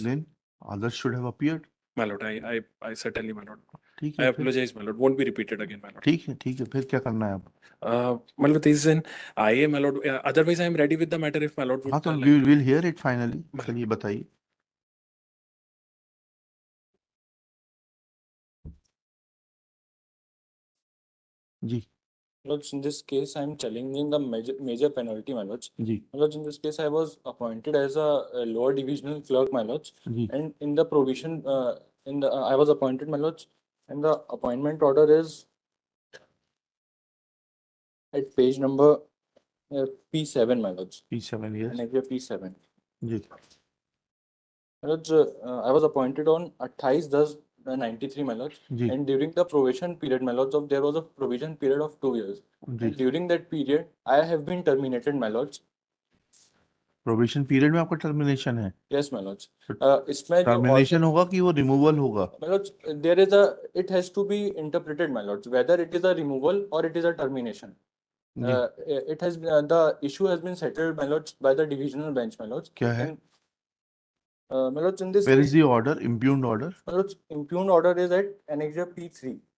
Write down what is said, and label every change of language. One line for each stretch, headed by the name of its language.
English: Then others should have appeared. My lord, I certainly, my lord.
Hindi: ठीक
English: I
Hindi: है फिर।
English: apologize, my lord. Won't be repeated again, my lord.
Hindi: ठीक है फिर क्या करना है अब?
English: My lord, this is an IA, my lord. Otherwise, I am ready with the matter if my lord would
Hindi: हाँ तो
English: like. we'll hear it finally.
Hindi: चलिए बताइए। जी
English: My lords, in this case, I am challenging the major penalty, my lords.
Hindi: Ji
English: My lords, in this case, I was appointed as a lower divisional clerk, my lords,
Hindi: ji
English: and in the provision, I was appointed, my lords, and the appointment order is at page number P7, my lords. P7 yes Annexure P7.
Hindi: Ji
English: My lords, I was appointed on 28/10/93, my lords,
Hindi: ji
English: and during the probation period, my lords, there was a provision period of 2 years.
Hindi: Ji
English: And during that period, I have been terminated, my lords.
Hindi: Probation period में आपका termination है?
English: Yes, my lords.
Hindi: तो इसमें जो termination होगा कि वो removal होगा?
English: my lords, it has to be interpreted, my lords, whether it is a removal or it is a termination.
Hindi: Ji
English: The issue has been settled, my lords, by the divisional bench, my lords.
Hindi: क्या है?
English: And my lords, in this Where case, is the order? Impugned order? my lords, impugned order is at Annexure P3,